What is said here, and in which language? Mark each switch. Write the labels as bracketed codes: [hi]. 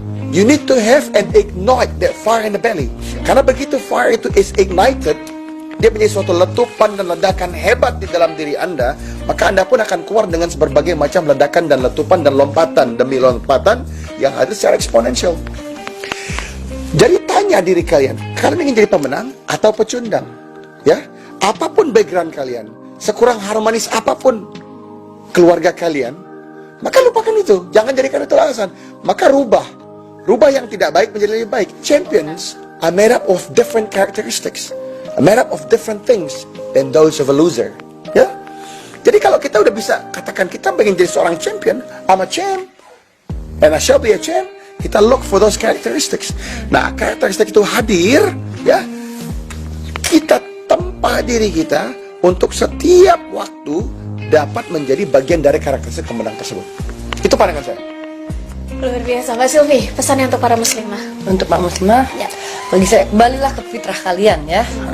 [en] You need to have and ignite that fire in the belly. [id] Karena begitu fire itu [en] is ignited, [id] dia menjadi suatu letupan dan ledakan hebat di dalam diri Anda, maka Anda pun akan keluar dengan berbagai macam ledakan dan letupan dan lompatan demi lompatan yang hadir secara eksponensial. Jadi tanya diri kalian ingin jadi pemenang atau pecundang? Ya, apapun background kalian, sekurang harmonis apapun keluarga kalian, maka lupakan itu. Jangan jadikan itu alasan. Maka rubah yang tidak baik menjadi lebih baik. [en] Champions are made up of different characteristics, are made up of different things than those of a loser. Ya. [id] Jadi kalau kita udah bisa katakan kita pengen jadi seorang champion, [en] I'm a champ, and I shall be a champ. Kita look for those characteristics. [id] Nah, karakteristik itu hadir, ya. Kita tempa diri kita untuk setiap waktu dapat menjadi bagian dari karakteristik pemenang tersebut. Itu pandangan saya. Luar biasa, Mbak Sylvie. Pesannya untuk para muslimah. Untuk Pak Muslimah, Ya. bagi saya kembalilah ke fitrah kalian ya.